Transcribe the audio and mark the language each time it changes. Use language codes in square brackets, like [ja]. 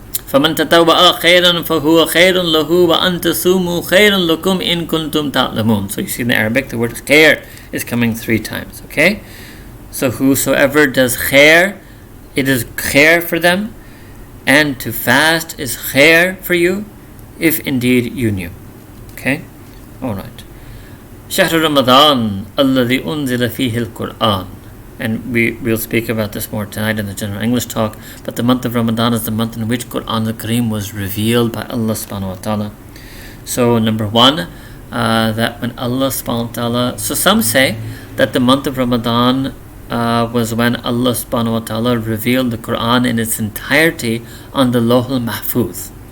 [ar] فَمَنْ تَتَوَّأَ خَيْرًا فَهُوَ خَيْرٌ لَهُ وَأَنْ تَصُومُوا خَيْرٌ لَكُمْ إِن كُنْتُمْ تَعْلَمُونَ. [en] So you see in the Arabic the word khair is coming 3 times. Okay? So whosoever does khair, it is khair for them, and to fast is khair for you, if indeed you knew. Okay? Alright. [ar] شهر رمضان الذي أنزل فيه القرآن. [en] And we'll speak about this more tonight in the general English talk. But the month of Ramadan is the month in which Quran al-Kareem was revealed by Allah subhanahu wa ta'ala. So number 1, that when Allah subhanahu wa ta'ala... So some say that the month of Ramadan was when Allah subhanahu wa ta'ala revealed the Quran in its entirety on the Lawh al-Mahfuz.